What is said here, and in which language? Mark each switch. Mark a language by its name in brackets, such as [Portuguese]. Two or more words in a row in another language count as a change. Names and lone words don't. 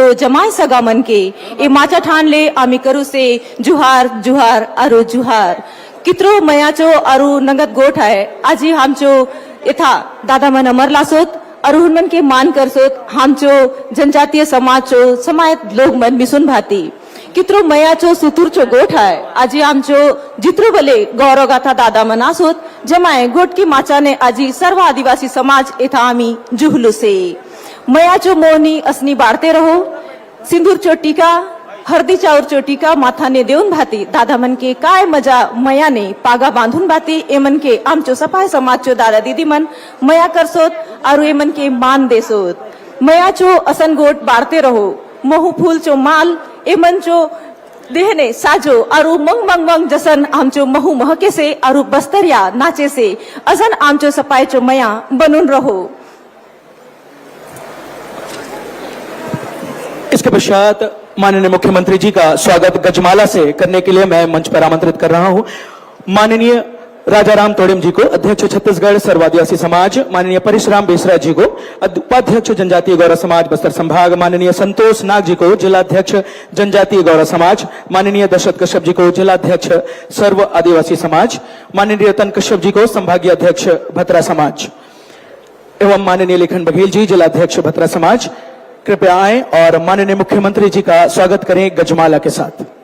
[Halbi] जमाय सगा मन के ए माचा ठान ले आमी करू से जुहार जुहार अरु जुहार कित्रो मयाचो अरु नगद गोठ है आजी हमचो यथा दादा मन अमरला सोत अरु मन के मान कर सोत हमचो जनजातीय समाजचो समायत लोग मन मिसुन भाती कित्रो मयाचो सुतूरचो गोठ है आजी आमचो जित्रो बले गौरव गाथा दादा मनासोत जमाय गोट की माचाने आजी सर्व आदिवासी समाज एथा आमी जुहलू से मयाचो मोनी असनी बाढ़ते रहो सिंदूर चोटिका हरदी चाउर चोटिका माथा ने देऊन भाती दादा मन के काय मजा मया ने पागा बांधून भाती एमन के आमचो सफाई समाजचो दादा दीदी मन मया करसोत और एमन के मान देसोत मयाचो असन गोट बाढ़ते रहो महू फूल चो माल एमन चो देहने साजो अरु मंग मंग मंग जसन आमचो महू महके से अरु बस्तरिया नाचे से अजन आमचो सपाय चो मया बनून रहो। [Hindi] इसके पश्चात माननीय मुख्यमंत्री जी का स्वागत गजमाला से करने के लिए मैं मंच पर आमंत्रित कर रहा हूं। माननीय राजा राम तोड़ेम जी को अध्यक्ष छत्तीसगढ़ सर्व आदिवासी समाज, माननीय परशुराम बेसरा जी को उपाध्यक्ष जनजातीय गौरव समाज बस्तर संभाग, माननीय संतोष नाग जी को जिलाध्यक्ष जनजातीय गौरव समाज, माननीय दशरथ कश्यप जी को जिलाध्यक्ष सर्व आदिवासी समाज, माननीय रतन कश्यप जी को संभागीय अध्यक्ष भतरा समाज एवं माननीय लेखन बघेल जी जिलाध्यक्ष भतरा समाज कृपया आए और माननीय मुख्यमंत्री जी का स्वागत करें गजमाला के साथ।